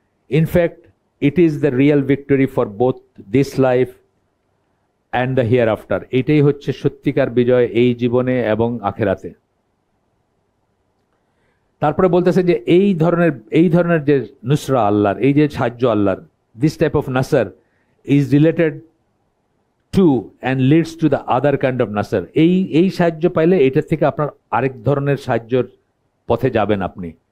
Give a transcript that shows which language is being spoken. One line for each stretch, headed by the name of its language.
English: in fact it is the real victory for both this life and the hereafter,
Bangla: এটাই হচ্ছে সত্যিকার বিজয় এই জীবনে এবং আখেরাতে। তারপরে বলতেছে যে এই ধরনের যে নুসরা আল্লাহর, এই যে সাহায্য আল্লাহর,
English: this type of nasr is related to and leads to the other kind of nasr.
Bangla: এই সাহায্য পাইলে এটার থেকে আপনার আরেক ধরনের সাহায্যের পথে যাবেন আপনি।